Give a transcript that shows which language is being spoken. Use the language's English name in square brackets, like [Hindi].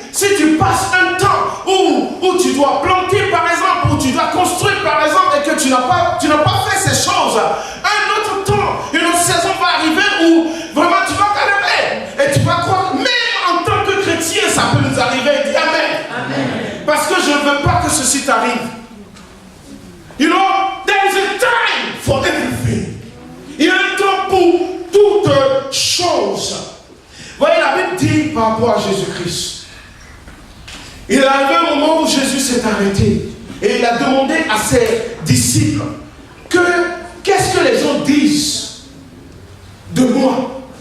[French] Si tu passes un temps où tu dois planter par exemple, où tu dois construire par exemple, et que tu n'as pas fait ces choses, un autre temps, une autre saison va arriver où vraiment tu vas galérer. Et tu vas croire, même en tant que chrétien, ça peut nous arriver. Dis Amen. Amen. Parce que je ne veux pas que ceci t'arrive. [English] You know, there is a time for everything. [French] Il y a un temps pour toutes choses. Voyez, la Bible dit par rapport à Jésus-Christ. Il est arrivé un moment où Jésus s'est arrêté et il a demandé à ses disciples qu'est-ce que les gens disent de moi?